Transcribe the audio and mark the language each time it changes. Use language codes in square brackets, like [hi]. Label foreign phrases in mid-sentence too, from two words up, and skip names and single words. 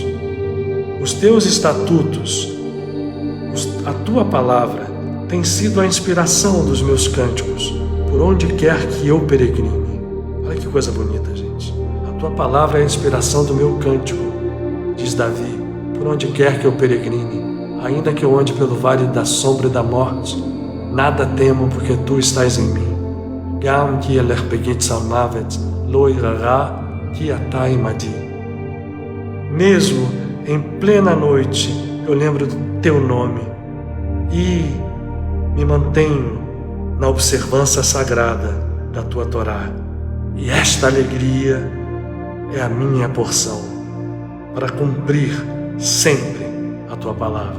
[pt] Os teus estatutos, a tua palavra tem sido a inspiração dos meus cânticos, por onde quer que eu peregrine. Olha que coisa bonita, gente. A tua palavra é a inspiração do meu cântico, diz Davi, por onde quer que eu peregrine, ainda que eu ande pelo vale da sombra e da morte, nada temo, porque tu estás em mim. [he] גם כי אלך בגיא צלמות לא אירא רע כי אתה עמדי. [pt] Mesmo em plena noite, eu lembro do teu nome e me mantenho na observância sagrada da tua Torá. E esta alegria é a minha porção, para cumprir sempre a tua palavra.